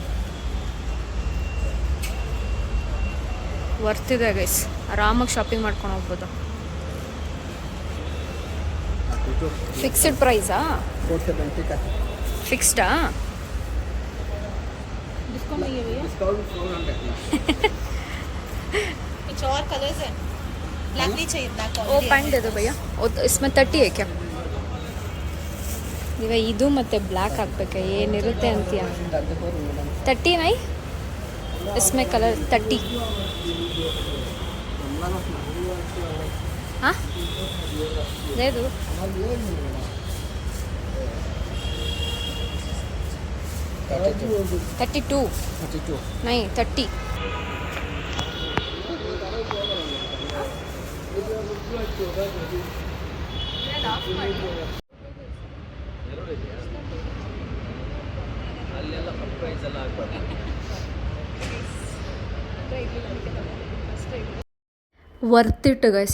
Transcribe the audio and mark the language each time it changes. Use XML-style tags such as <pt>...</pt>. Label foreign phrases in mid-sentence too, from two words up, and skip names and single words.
<kn>ವರ್ತಿದೆ ಗೈಸ್, ಆರಾಮಾಗಿ ಶಾಪಿಂಗ್ ಮಾಡ್ಕೊಂಡು ಹೋಗ್ಬೋದು.</kn> <en>fixed price?</en> <kn>ಫಿಕ್ಸ್ಡಾ?</kn> <hi>डिस्काउंट नहीं है भैया? डिस्काउंट 400 कुछ और कलर्स है? ब्लैक नहीं चाहिए, ब्लैक</hi> <kn>ಓ ಪ್ಯಾಂಟ್ ಇದೆ ಭಯ್ಯ. ಇಸ್ಮೆ 30 ಏಕೆ ಇವಾಗ ಇದು ಮತ್ತೆ ಬ್ಲ್ಯಾಕ್ ಹಾಕ್ಬೇಕು, ಏನಿರುತ್ತೆ ಅಂತೀಯ?</kn> <hi>30 ನೈ इसमें कलर 30. हाँ दे दो. 32 नहीं 30.</hi> <kn>ಅಲ್ಲೆಲ್ಲ ಪ್ರೈಸ್ ಎಲ್ಲ ಆಗ್ಬಾರ್ದು.</kn> <en>worth it guys.</en>